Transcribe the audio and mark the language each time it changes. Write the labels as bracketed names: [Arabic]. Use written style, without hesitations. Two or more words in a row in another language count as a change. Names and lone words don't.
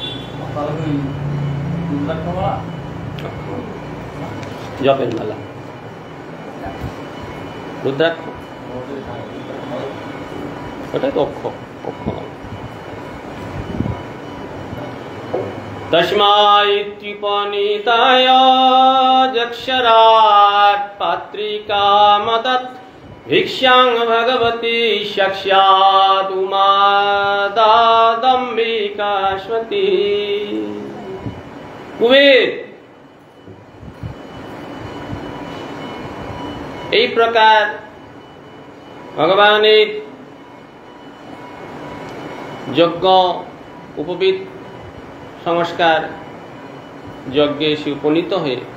[Bangla] জপের মালা, রুদ্রাক্ষ, ওটাই তো অক্ষমালা। [Sanskrit] तस्माइत्युपनीताय जक्षरात् पात्रिकामदत् भिक्षां भगवती साक्षात् उमा दादम्बिकाश्वती। [Bangla] कुबेर এই প্রকার ভগবানের যজ্ঞ উপবিত সংস্কার যজ্ঞে সে উপনীত হয়ে